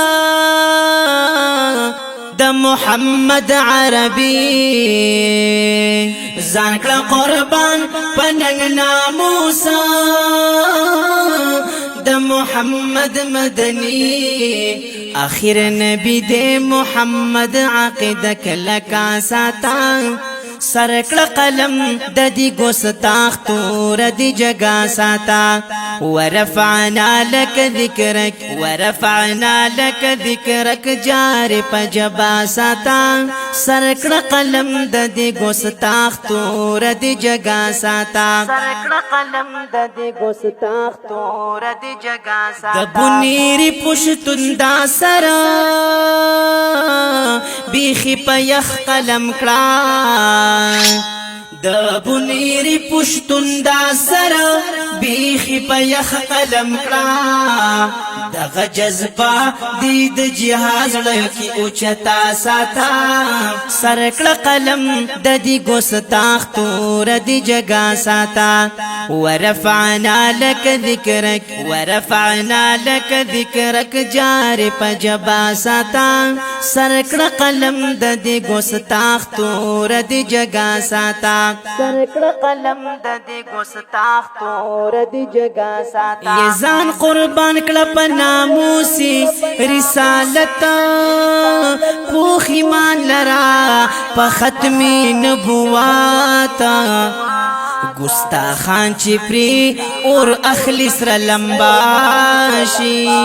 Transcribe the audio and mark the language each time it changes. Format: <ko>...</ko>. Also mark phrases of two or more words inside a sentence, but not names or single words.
<ps>د محمد عربی زانکڑا قربان پننگ ناموسا د محمد مدنی آخر نبی دے محمد عقیدہ کلکا ساتا سرکڑ قلم د دی گستاخ تور دی جگا ساتا</ps> <ar>ورفعنا لك ذکرک ورفعنا لك ذکرک</ar> <ps>جار پجبا ساتا سرکڑ قلم د دی گستاخ تور دی جگا ساتا سرکڑ قلم د دی گستاخ تور دی جگا ساتا د بنیری پشتون دا سرا بیخی پا یخ قلم کڑا د بنیری پشتون دا سر بیخی پا یخ قلم کڑا دغ جذبا دید جہاز لکی اوچتا ساتا سرکڑ قلم د دی گستاخ تور دی جگا ساتا</ps> <ar>ورفعنا لك ذکرک ورفعنا لك ذکرک</ar> <ps>جار پجبا ساتا سرکڑ قلم د دی گستاخ تور دی جگا ساتا سرکڑ قلم د دی گستاخ تور دی جگا ساتا یزان قربان کلپ ناموسی رسالتا پوخ ایمان لرا پا ختمی نبواتا گستاخان چی پری اور اخلی سر لمباشی</ps>